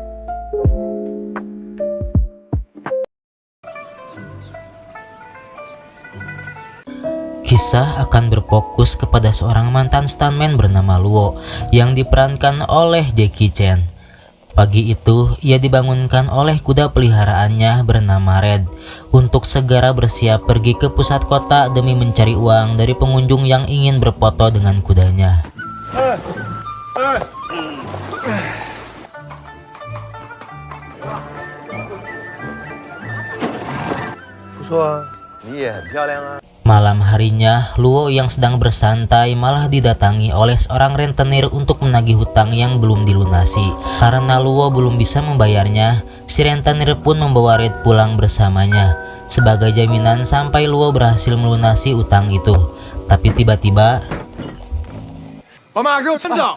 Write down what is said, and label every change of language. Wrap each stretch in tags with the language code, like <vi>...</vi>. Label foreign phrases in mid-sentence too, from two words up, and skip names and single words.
<id>Kisah akan berfokus kepada seorang mantan stuntman bernama Luo yang diperankan oleh Jackie Chan. Pagi itu, ia dibangunkan oleh kuda peliharaannya bernama Red untuk segera bersiap pergi ke pusat kota demi mencari uang dari pengunjung yang ingin berfoto dengan kudanya.</id> <zh>不错啊，你也很漂亮啊。</zh> <id>Malam harinya, Luo yang sedang bersantai malah didatangi oleh seorang rentenir untuk menagih hutang yang belum dilunasi. Karena Luo belum bisa membayarnya, si rentenir pun membawa Red pulang bersamanya sebagai jaminan sampai Luo berhasil melunasi utang itu. Tapi tiba-tiba,</id> <zh>老妈，给我先走！</zh>